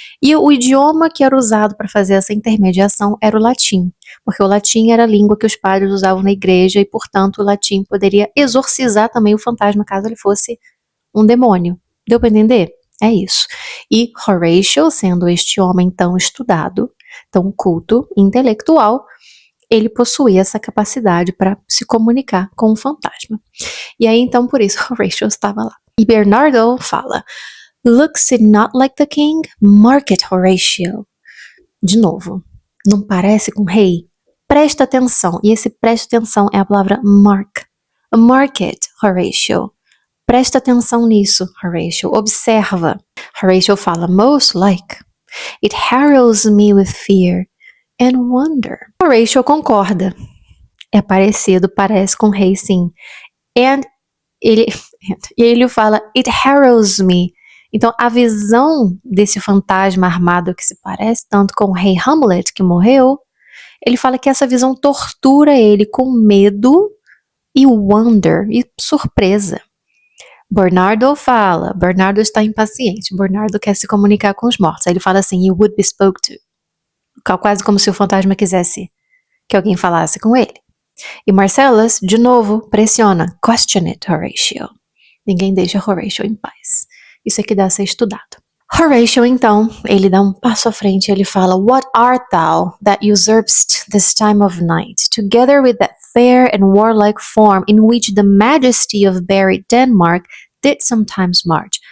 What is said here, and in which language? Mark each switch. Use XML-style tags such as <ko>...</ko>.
<pt>E o idioma que era usado para fazer essa intermediação era o latim, porque o latim era a língua que os padres usavam na igreja e, portanto, o latim poderia exorcizar também o fantasma caso ele fosse um demônio. Deu para entender? É isso. E Horatio, sendo este homem tão estudado, tão culto, intelectual, ele possuía essa capacidade para se comunicar com o fantasma. E aí, então, por isso, Horatio estava lá. E Bernardo fala,</pt> <en>looks it not like the king? Mark it, Horatio.</en> <pt>De novo, não parece com rei? Presta atenção. E esse presta atenção é a palavra mark.</pt> <en>Mark it, Horatio.</en> <pt>Presta atenção nisso, Horatio. Observa. Horatio fala,</pt> <en>most like. It harrows me with fear and wonder.</en> <pt>Horatio concorda. É parecido, parece com rei, sim. And ele fala,</pt> <en>it harrows me.</en> <pt>Então, a visão desse fantasma armado que se parece tanto com o rei Hamlet, que morreu, ele fala que essa visão tortura ele com medo e wonder, e surpresa. Bernardo está impaciente, Bernardo quer se comunicar com os mortos. Aí ele fala assim,</pt> <en>you would be spoke to.</en> <pt>Quase como se o fantasma quisesse que alguém falasse com ele. E Marcellus, de novo, pressiona,</pt> <en>question it, Horatio.</en> <pt>Ninguém deixa Horatio em paz. Isso aqui dá a ser estudado. Horatio, então, ele dá um passo à frente e ele fala,</pt> <en>what art thou that usurpst this time of night, together with that fair and warlike form in which the majesty of buried Denmark did sometimes march?</en>